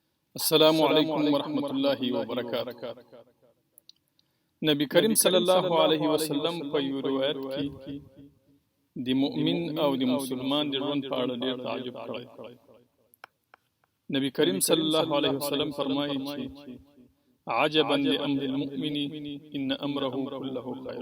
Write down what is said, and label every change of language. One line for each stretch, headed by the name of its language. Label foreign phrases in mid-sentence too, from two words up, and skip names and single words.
Arabic: السلام علیکم ورحمۃ اللہ وبرکاتہ.
Pashto: نبی کریم
Arabic: صلی الله علیه وسلم
Pashto: په یو روایت کې د مؤمن او د مسلمان د ژوند په اړه ډېر تعجب کړی. نبی کریم
Arabic: صلی الله علیه وسلم
Pashto: فرمایي چې
Arabic: عجبا لامر المؤمن ان امره كله خیر.